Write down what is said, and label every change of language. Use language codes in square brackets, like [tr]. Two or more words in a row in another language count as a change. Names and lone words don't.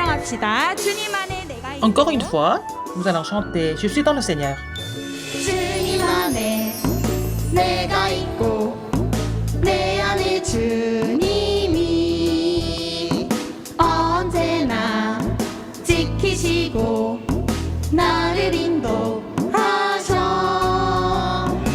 [ko] 봅시다. 주님 안에 내가 있고 [fr] Encore une fois, nous allons chanter Je suis dans le Seigneur. [ko] 주님 안에 내가 있고 내 안에 주님이 언제나 지키시고 나를 인도하셔.